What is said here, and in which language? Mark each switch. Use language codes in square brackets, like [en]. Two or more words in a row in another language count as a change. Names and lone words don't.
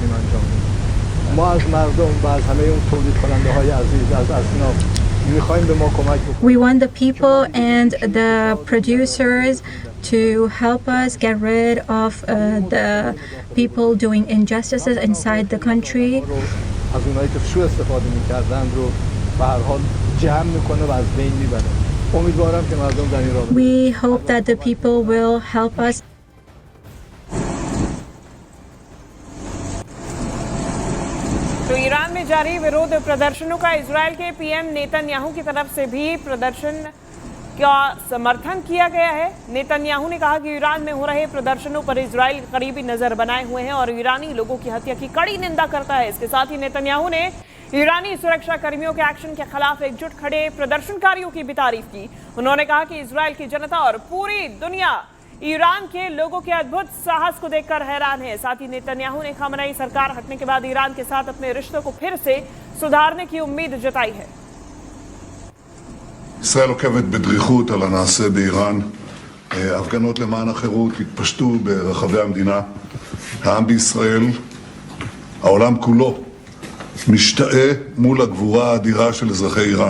[en] We want the people and the producers to help us get rid of the people doing injustices inside the country. We hope that the people will help us. [hi] तो ईरान में जारी विरोध प्रदर्शनों का इजरायल के पीएम नेतन्याहू की तरफ से भी प्रदर्शन का समर्थन किया गया है। नेतन्याहू ने कहा कि ईरान में हो रहे प्रदर्शनों पर इजरायल करीबी नजर बनाए हुए हैं और ईरानी लोगों की हत्या की कड़ी निंदा करता है। इसके साथ ही नेतन्याहू ने ईरानी सुरक्षा कर्मियों के एक्शन के खिलाफ एकजुट खड़े प्रदर्शनकारियों की भी तारीफ की। उन्होंने कहा कि इजरायल की जनता और पूरी दुनिया ईरान के लोगों के अद्भुत साहस को देखकर हैरान है। साथ ही नेतन्याहू ने खामनेई सरकार हटने के बाद ईरान के साथ अपने रिश्तों को फिर से सुधारने की उम्मीद जताई है। [he] ישראל עוקבת בדריכות על הנעשה באיראן. הפגנות למען החירות התפשטו ברחבי המדינה. העם בישראל, העולם כולו, משתאה מול הגבורה האדירה של אזרחי איראן.